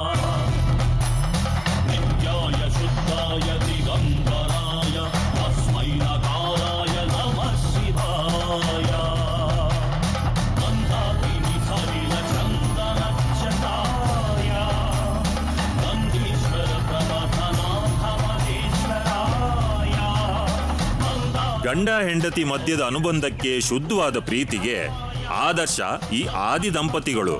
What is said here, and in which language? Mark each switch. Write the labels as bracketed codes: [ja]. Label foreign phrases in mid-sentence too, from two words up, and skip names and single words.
[sa] नित्याय शुद्धाय दिगम्बराय तस्मै नकाराय नमः शिवाय गन्धाकिनी सलिल चन्दनच्छटाय गन्धीश्वर प्रमथनाथमधीश्वराय [kn] ಗಂಡ ಹೆಂಡತಿ ಮಧ್ಯದ ಅನುಬಂಧಕ್ಕೆ ಶುದ್ಧವಾದ ಪ್ರೀತಿಗೆ ಆದರ್ಶ ಈ ಆದಿ ದಂಪತಿಗಳು.